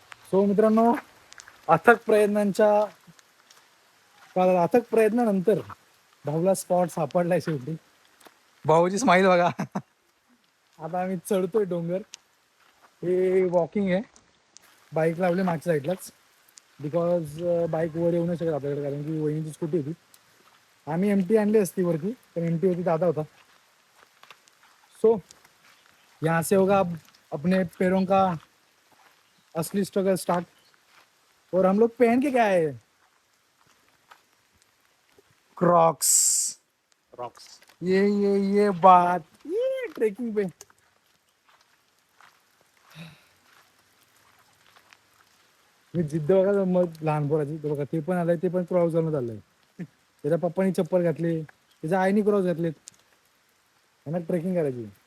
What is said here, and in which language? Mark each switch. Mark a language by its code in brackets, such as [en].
[mr] So मित्रांनो, अथक प्रयत्नांच्या अथक प्रयत्नानंतर भाऊला स्पॉट सापडलाय शेवटी. भाऊची स्माईल बघा. आता आम्ही चढतोय डोंगर. हे वॉकिंग आहे. बाईक लावली मागच्या साईडलाच, बिकॉज बाईक वर येऊ नाही शकत आपल्याकडे, कारण की वहिनीची स्कूटी होती. आम्ही एमटी आणली असती वरती, पण एमटी होती दादा होता. [hi] सो यहाँ से होगा अब अपने पैरों का असली स्ट्रगल स्टार्ट. और हम लोग पहन के क्या है, क्रॉक्स. रॉक्स. ये बात, ये ट्रेकिंग पे [mr] मी जिद्द बघा मग लहान पोराची. तो बघा ते पण आलंय, ते पण क्रॉस घालून आलंय. त्याच्या पप्पानी चप्पल घातली, त्याच्या आईनी क्रॉस घातलेत. त्यांना ट्रेकिंग करायची.